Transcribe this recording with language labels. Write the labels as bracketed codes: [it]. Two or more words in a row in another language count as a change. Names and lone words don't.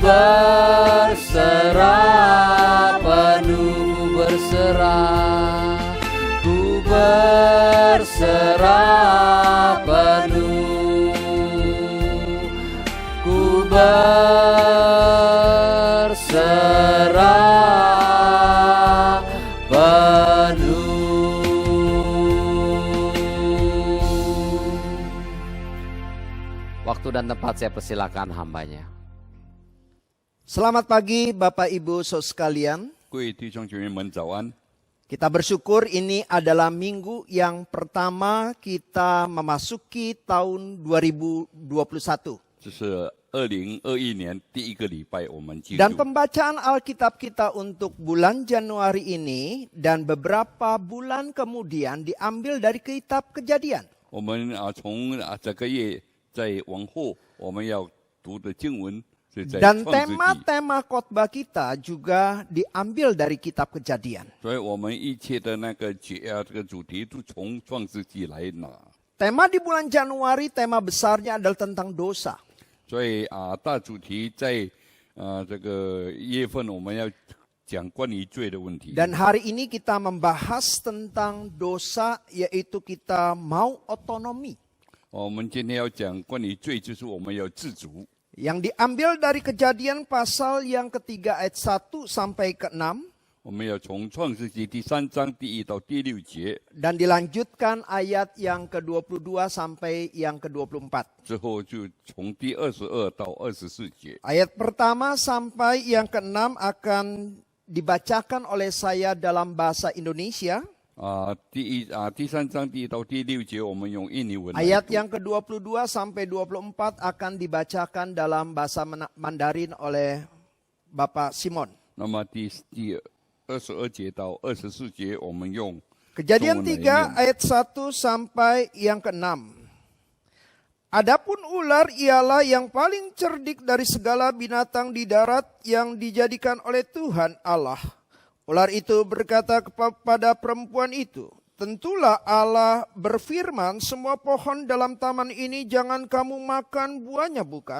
[id] berserah penuh, ku berserah, ku berserah penuh, ku berserah penuh. Waktu dan tempat saya persilakan hambanya. Selamat pagi Bapak Ibu Saudara sekalian. [zh] 各位弟兄姐妹们早安！ [id] Kita bersyukur ini adalah minggu yang pertama kita memasuki tahun 2021. [zh] 这是2021年第一个礼拜，我们进 [id] Dan [zh] 入 [id] pembacaan Alkitab kita untuk bulan Januari ini dan beberapa bulan kemudian diambil dari kitab Kejadian. [zh] 我们从这个月在往后我们要读的经文是在 [id] Dan [zh] 创世纪， [id] tema-tema khotbah kita juga diambil dari kitab Kejadian. [zh] 所以我们一切的那个这个主题都从创世纪来拿。 [id] Tema di bulan Januari, tema besarnya adalah tentang dosa. [zh] 所以大主题在这个1月份我们要讲关于罪的问题。 [id] Dan hari ini kita membahas tentang dosa, yaitu kita mau otonomi. [zh] 我们今天要讲关于罪，就是我们要自主。 [id] Yang diambil dari Kejadian pasal yang ketiga ayat 1 sampai ke 6. [zh] 我们要从创世纪第3章第1到第6节 [id] Dan dilanjutkan ayat yang ke-22 sampai yang ke-24. [zh] 之后，就从第22到24节。 [id] Ayat pertama sampai yang ke-6 akan dibacakan oleh saya dalam bahasa Indonesia. [zh] 第3章第1到第6节，我们用印尼文来 [id] Ayat [zh] 读 [id] yang ke-22 sampai 24 akan dibacakan dalam bahasa Mandarin oleh Bapak Simon. [zh] 那么第22节到24节，我们用 [id] Kejadian [zh] 中文来 [id] 3 [zh] 念 [id] ayat 1 sampai yang ke-6. Adapun ular ialah yang paling cerdik dari segala binatang di darat yang dijadikan oleh Tuhan Allah. Ular itu berkata kepada perempuan itu, tentulah Allah berfirman, semua pohon dalam taman ini jangan kamu makan buahnya, bukan?